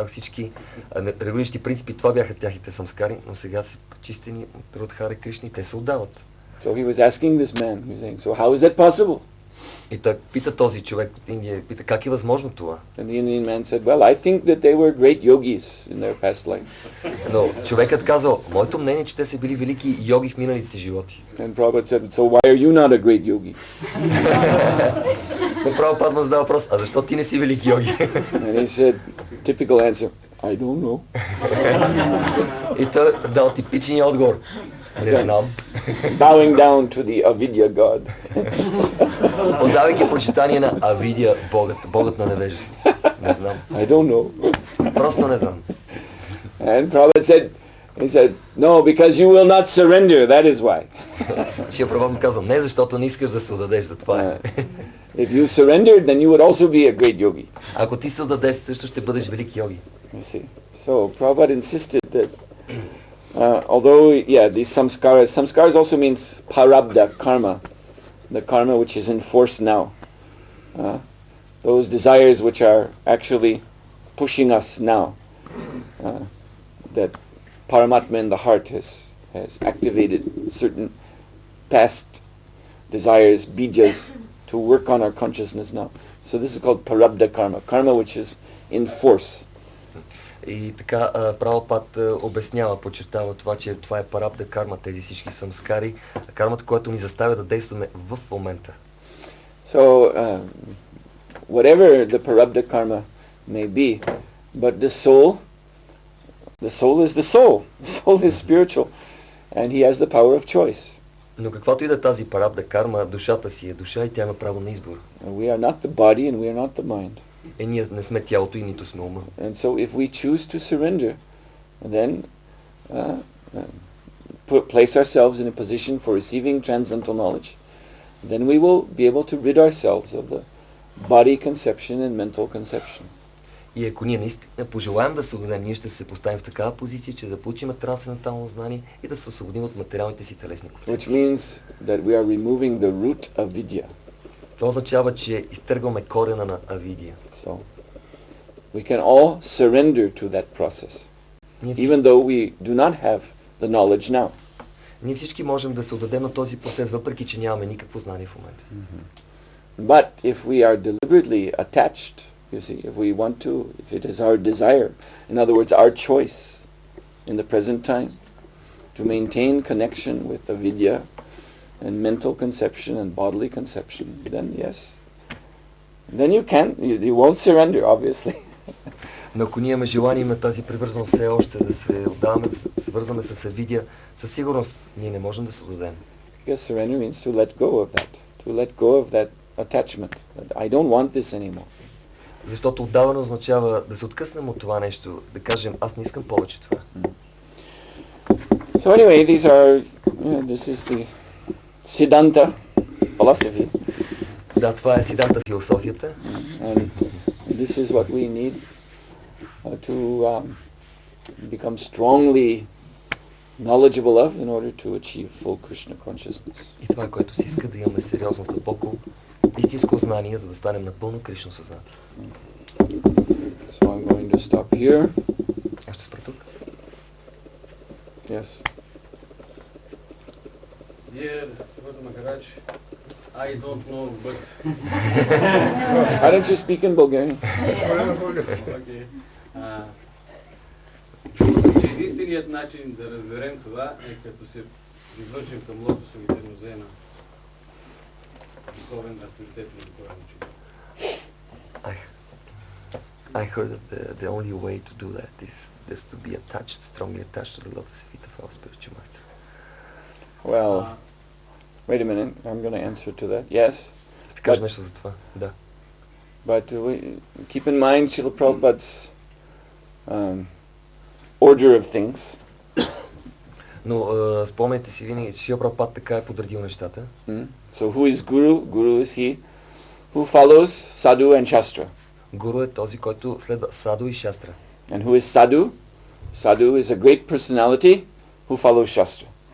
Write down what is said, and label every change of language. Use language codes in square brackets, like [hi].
[bg] всички регулиращи принципи, това бяха тяхните самскари, но сега са чистени от Радхаре Кришна и те се отдават. [en] So he was asking this man, he was saying, so how is that possible? [bg] И той пита този човек от Индия, пита как е възможно това? [en] And the Indian man said, well, I think that they were great yogis in their past life. [bg] Но човекът казал, моето мнение е, че те са били велики йоги в миналите си животи. [en] And Prabhupada said, so why are you not a great yogi? [bg] Но Прабхупад му задава въпрос, а защо ти не си велик йоги? [en] And he said, typical answer, I don't know. [bg] И той дал типичния отговор. Не знам. [en] Bowing down to the avidya god. [bg] Отдавайки почитание на Авидия, богът на невежеството. Не знам. [en] I don't know. [bg] Просто не знам. [en] And Prabhupada said, no, because you will not surrender, that is why. [bg] Шия Прабхупад му казва, не защото не искаш да се отдадеш, за това е. [en] If you surrendered, then you would also be a great yogi. [bg] Ако ти се отдадеш, също ще бъдеш велик йоги. [en] You see. So Prabhupada insisted that although, these samskaras also means parabdha karma, the karma which is in force now. Those desires which are actually pushing us now. That Paramatma in the heart has activated certain past desires, bijas, to work on our consciousness now. So this is called parabdha karma, karma which is in force. [bg] И така Прабхупад обяснява, подчертава това, че това е парабдha карма, тези всички самскари, кармата, която ни заставя да действаме в момента. [en] So whatever the parabdha karma may be, but the soul is the soul. The soul is spiritual, and he has the power of choice. [bg] Но каквато и да е тази парабдha карма, душата си е душа и тя има право на избор. [en] We are not the body and we are not the mind. [bg] Ние не сме тялото и нито сме ума. [en] And so if we choose to surrender, then place ourselves in a position for receiving transcendental knowledge, then we will be able to rid ourselves of the body conception and mental conception. [bg] И ако ние наистина пожелаем да се отдадем, ние ще се поставим в такава позиция, че да получим трансцендентално знание и да се освободим от материалните си телесни концепции. [en] Which means that we are removing the root of vidya. [bg] Това означава, че изтъргваме корена на авидия. [en] So we can all surrender to that process, even though we do not have the knowledge now. [bg] Ние всички можем да се отдадем на този процес, въпреки че нямаме никакво знание в момента. [en] But if we are deliberately attached, you see, if we want to, if it is our desire, in other words, our choice in the present time to maintain connection with avidya and mental conception and bodily conception, then yes, then you won't surrender, obviously. [bg] Но ако ние имаме желание, имаме тази привързаност все още да се отдаваме, да се свързваме с авидия, със сигурност ние не можем да се отдадем. [en] Because surrender means to let go of that, to let go of that attachment. I don't want this anymore. [bg] Защото отдаване означава да се откъснем от това нещо, да кажем, аз не искам повече това. [en] So anyway, this is the siddhanta philosophy. [bg] Да, това е siddhanta философията. [en] And this is what we need to become strongly knowledgeable of in order to achieve full Krishna consciousness. [bg] И това е, което си иска, да имаме сериозно дълбоко истинско знание, за да станем напълно Кришна съзнати. [en] So I'm going to stop here. [bg] Аз ще спра тук. [en] Yes. Dear Suhotra Maharaj, I don't know, but... Why don't you speak in Bulgarian? Okay. [bg] Чувал съм, че единственият начин да разберем това е като се извършим към лотосови термозена. Духовен авторитет на духовен учител. [en] I heard that the only way to do that is to be attached, strongly attached to the lotus feet of our spiritual master. Well, wait a minute, I'm going to answer to that. Yes. [bg] Ще кажа нещо за това, да. [en] But keep in mind Srila Prabhupada's order of things. [bg] Но спомняйте си винаги, че Шрила Прабхупад така е подредил нещата. [en] So who is Guru? Guru is he who follows sadhu and shastra. [bg] Гуру е този, който следва саду и шастра. [en] And who is sadhu? Sadhu is a great personality who follows shastra.